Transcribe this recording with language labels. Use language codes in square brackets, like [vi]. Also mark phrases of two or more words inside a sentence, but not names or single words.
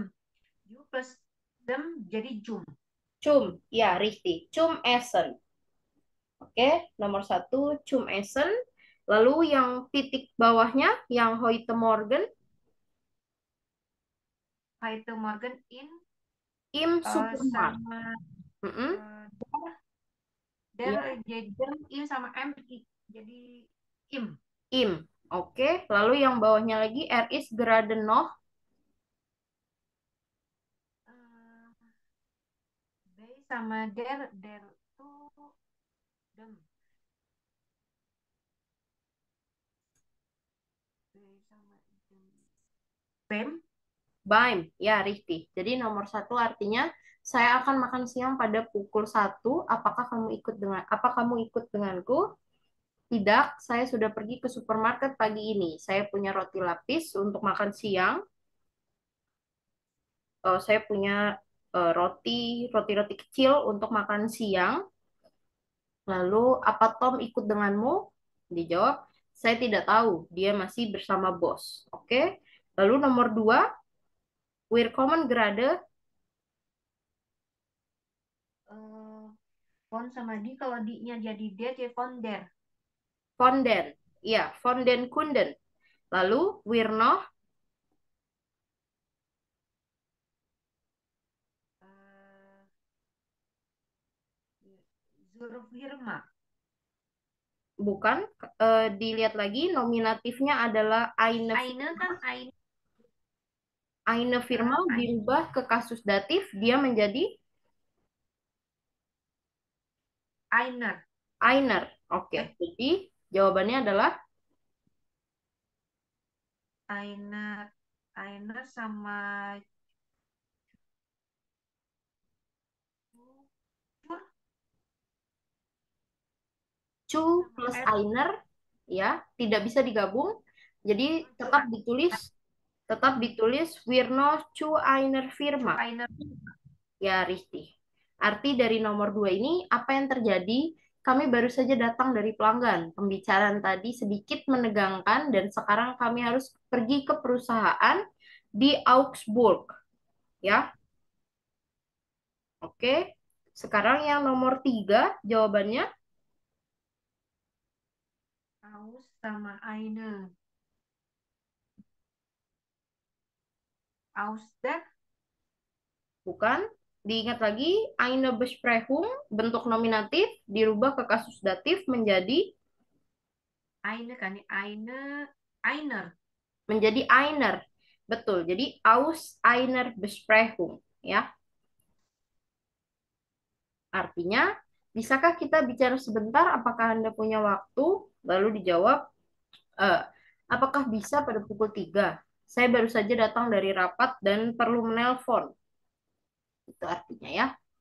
[de] You plus dem jadi cum. Cum, ya, richtig. Cum Essen. [id] Oke, nomor 1, [de] Cum Essen. [id] Lalu yang titik bawahnya, yang [de] heute Morgen, Heute Morgen im Supermarkt. [id] sama Mm-mm. [de] der jadi dem in sama m jadi im. [id] Im. Oke, lalu yang bawahnya lagi, [de] is gerade noch. [id] B sama der tuh dem. B sama dem. [de] Bem. Beim, ya richtig. [id] Jadi nomor 1 artinya saya akan makan siang pada pukul 1. Apa kamu ikut denganku? Tidak, saya sudah pergi ke supermarket pagi ini. Saya punya roti lapis untuk makan siang. Saya punya roti-roti kecil untuk makan siang. Lalu, apa Tom ikut denganmu? Dijawab, saya tidak tahu. Dia masih bersama bos. Oke. Lalu nomor 2, [de] Willkommen gerade. [id] Von sama di, kalau di-nya jadi der jadi [de] von der. Von den. Iya, von den Kunden. Lalu, wir noch. Zur Firma. [id] Bukan. Dilihat lagi, nominatifnya adalah eine [de] Eine kan eine. Eine Firma [id] dirubah ke kasus datif, dia menjadi [de] Einer. einer. [id] Oke, jadi jawabannya adalah [de] Einer sama [id] Cu plus einer, ya, tidak bisa digabung. Jadi tetap ditulis [de] wir noch zu einer Firma. Einer. Ya, richtig. [id] Arti dari nomor 2 ini, apa yang terjadi? Kami baru saja datang dari pelanggan. Pembicaraan tadi sedikit menegangkan dan sekarang kami harus pergi ke perusahaan di Augsburg. Ya. Oke. Sekarang yang nomor 3, jawabannya [de] Aus sama eine. Aus der. [id] bukan. Diingat lagi, [de] eine Besprechung, [id] bentuk nominatif, dirubah ke kasus datif menjadi [de] Eine kan einer. [id] menjadi einer. Betul. Jadi [de] aus einer Besprechung, [id] ya. Artinya, bisakah kita bicara sebentar? Apakah Anda punya waktu? Lalu dijawab, apakah bisa pada pukul 3? Saya baru saja datang dari rapat dan perlu menelpon. Itu artinya ya.